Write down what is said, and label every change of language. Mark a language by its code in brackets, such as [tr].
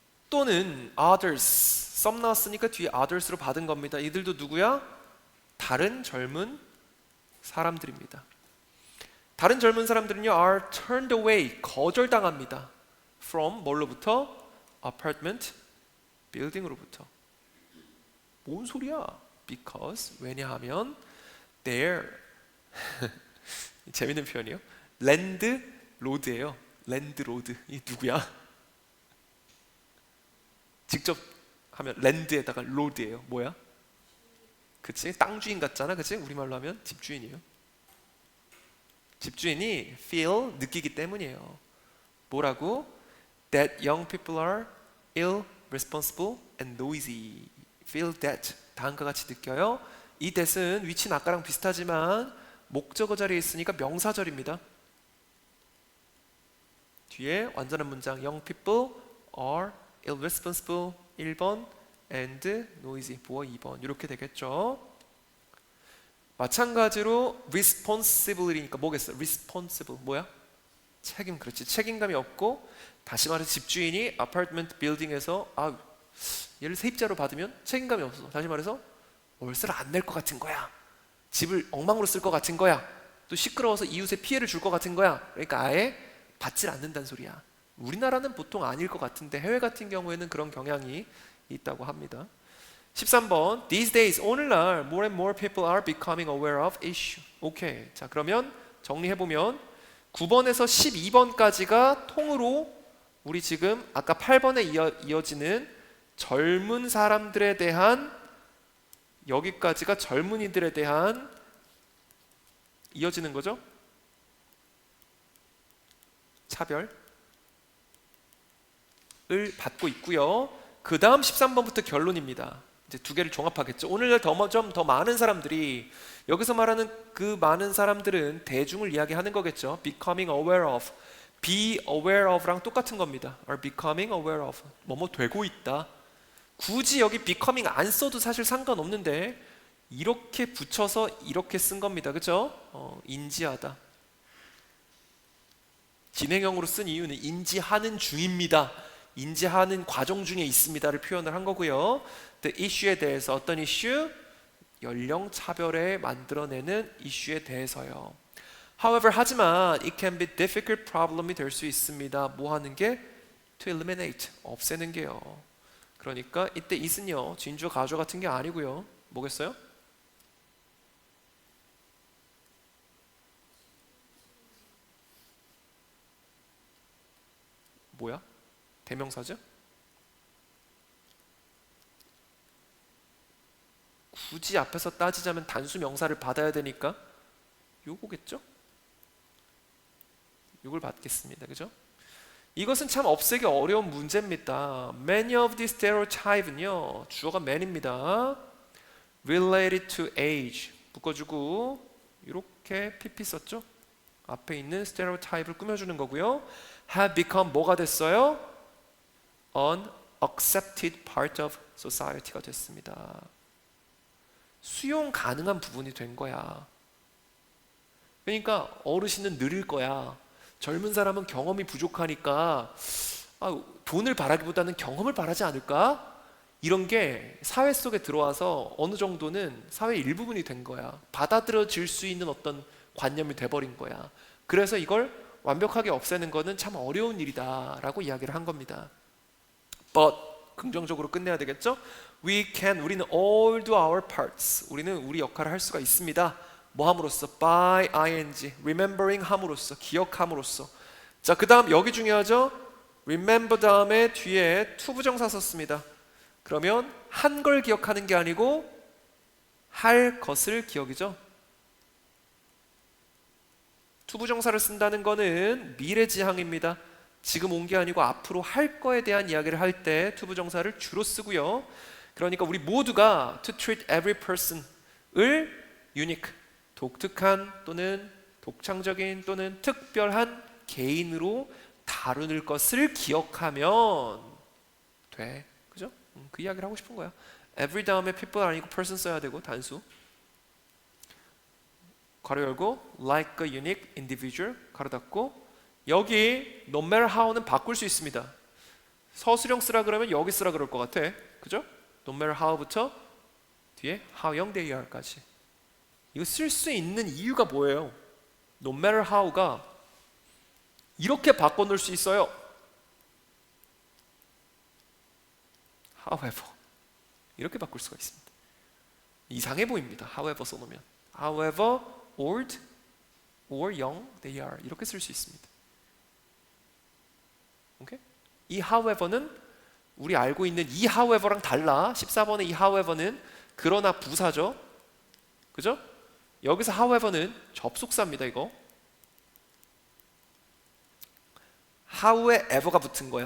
[ko] 또는 others, some 나왔으니까 뒤에 others로 받은 겁니다. 이들도 누구야? 다른 젊은 사람들입니다. 다른 젊은 사람들은요 are turned away, 거절당합니다. from, 뭘로부터? [en] apartment, building으로부터. [ko] 뭔 소리야? because, 왜냐하면 their 재밌는 표현이요. landlord예요. landlord. 이 누구야? 직접 하면 land에다가 lord예요. 뭐야? 그치? 땅 주인 같잖아, 그치? 우리말로 하면 집주인이에요. 집주인이 feel, 느끼기 때문이에요. 뭐라고? [en] That young people are irresponsible and noisy. [ko] Feel that. 다음과 같이 느껴요. 이 that은 위치는 아까랑 비슷하지만 목적어 자리에 있으니까 명사절입니다. 뒤에 완전한 문장 young people are irresponsible 1번 and noisy 보어 2번 이렇게 되겠죠. 마찬가지로 responsibil이니까 뭐겠어? responsible 뭐야? 책임. 그렇지. 책임감이 없고 다시 말해서 집주인이 아파트먼트 빌딩에서 얘를 세입자로 받으면 책임감이 없어. 다시 말해서 월세를 안 낼 것 같은 거야. 집을 엉망으로 쓸 것 같은 거야. 또 시끄러워서 이웃에 피해를 줄 것 같은 거야. 그러니까 아예 받질 않는다는 소리야. 우리나라는 보통 아닐 것 같은데 해외 같은 경우에는 그런 경향이 있다고 합니다. [en] 13번 These days 오늘날 more and more people are becoming aware of issue. [ko] 오케이. 자 그러면 정리해보면 9번에서 12번까지가 통으로 우리 지금 아까 8번에 이어지는 젊은 사람들에 대한 여기까지가 젊은이들에 대한 이어지는 거죠? 차별을 받고 있고요. 그 다음 13번부터 결론입니다. 이제 두 개를 종합하겠죠. 오늘날 좀 더 많은 사람들이 여기서 말하는 그 많은 사람들은 대중을 이야기하는 거겠죠. [en] becoming aware of, be aware of랑 똑같은 겁니다. are becoming aware of, 뭐뭐 되고 있다. [ko] 굳이 여기 becoming 안 써도 사실 상관없는데 이렇게 붙여서 이렇게 쓴 겁니다. 그죠? 인지하다. 진행형으로 쓴 이유는 인지하는 중입니다. 인지하는 과정 중에 있습니다를 표현을 한 거고요. The issue에 대해서 어떤 이슈? 연령 차별에 만들어내는 이슈에 대해서요. [en] However, 하지만 it can be difficult problem이 될 수 있습니다. [ko] 뭐 하는 게? To eliminate, 없애는 게요. 그러니까 이때 it은요 진주어 가주어 같은 게 아니고요. 뭐겠어요? 뭐야? 대명사죠? 굳이 앞에서 따지자면 단수 명사를 받아야 되니까 요거겠죠? 요걸 받겠습니다. 그죠? 이것은 참 없애기 어려운 문제입니다. [en] Many of these stereotype는요 주어가 man입니다. Related to age 묶어주고 이렇게 pp 썼죠? [ko] 앞에 있는 stereotype를 꾸며주는 거고요. Have become 뭐가 됐어요? [en] An accepted part of society가 됐습니다. [ko] 수용 가능한 부분이 된 거야. 그러니까 어르신은 느릴 거야. 젊은 사람은 경험이 부족하니까 돈을 바라기보다는 경험을 바라지 않을까? 이런 게 사회 속에 들어와서 어느 정도는 사회의 일부분이 된 거야. 받아들여질 수 있는 어떤 관념이 돼버린 거야. 그래서 이걸 완벽하게 없애는 거는 참 어려운 일이다 라고 이야기를 한 겁니다. But 긍정적으로 끝내야 되겠죠? [en] 우리는 all do our parts. [ko] 우리는 우리 역할을 할 수가 있습니다. 뭐 함으로써? [en] by ing, remembering 함으로써, 기억함으로써. [ko] 자, 그 다음 여기 중요하죠? remember 다음에 뒤에 투부정사 썼습니다. 그러면 한 걸 기억하는 게 아니고 할 것을 기억이죠. 투부정사를 쓴다는 거는 미래지향입니다. 지금 온 게 아니고 앞으로 할 거에 대한 이야기를 할 때 투부정사를 주로 쓰고요. 그러니까 우리 모두가 to treat every person 을 unique, 독특한 또는 독창적인 또는 특별한 개인으로 다루는 것을 기억하면 돼. 그죠? 그 이야기를 하고 싶은 거야. every 다음에 people 아니고 person 써야 되고 단수. 가로 열고 like a unique individual 가로 닫고 여기 no matter how 는 바꿀 수 있습니다. 서술형 쓰라 그러면 여기 쓰라 그럴 것 같아. 그죠? [en] no matter how부터 뒤에 how young they are까지. [ko] 이거 쓸 수 있는 이유가 뭐예요? no matter how가 이렇게 바꿔놓을 수 있어요. however 이렇게 바꿀 수가 있습니다. 이상해 보입니다. [en] however 써놓으면 however old or young they are 이렇게 쓸 수 있습니다. [ko] 오케이? 이 however는 우리 알고 있는 이 however랑 달라. 14번의 이 however는 그러나 부사죠. 그죠? 여기서 however는 접속사입니다. 이거 how에 ever가 붙은 거야.